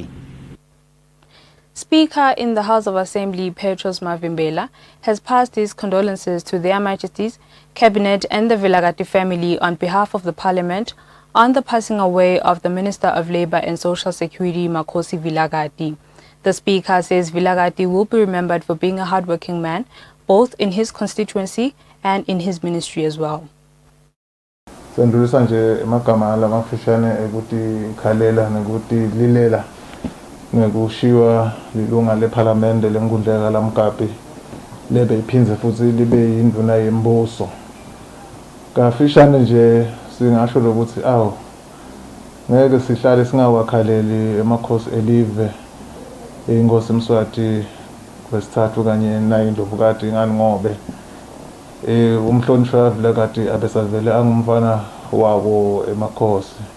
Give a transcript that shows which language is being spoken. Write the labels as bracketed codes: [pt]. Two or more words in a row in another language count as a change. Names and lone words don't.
[en] Speaker in the House of Assembly, Petros Mavimbela, has passed his condolences to their Majesties, Cabinet and the Vilagati family on behalf of the Parliament on the passing away of the Minister of Labour and Social Security, Makhosi Vilagati. The Speaker says Vilagati will be remembered for being a hardworking man, both in his constituency and in his ministry as well. [ss] Sendulisa nje emagama lamafishane ukuthi khalela nokuthi lilela ngekushiwa lilunga leParliament lenkundla kaLamkapi lebe iphindze futhi libe yinduna yembuso. Kafishane nje singasho ukuthi ngeke sihlale singawakhaleli emakhosi elive inkosi Mswati kwesithathu kanye nayo Indlovukati ngani ngobe umhlonishwa Vilagati abesavele angumfana wabo emakhosi.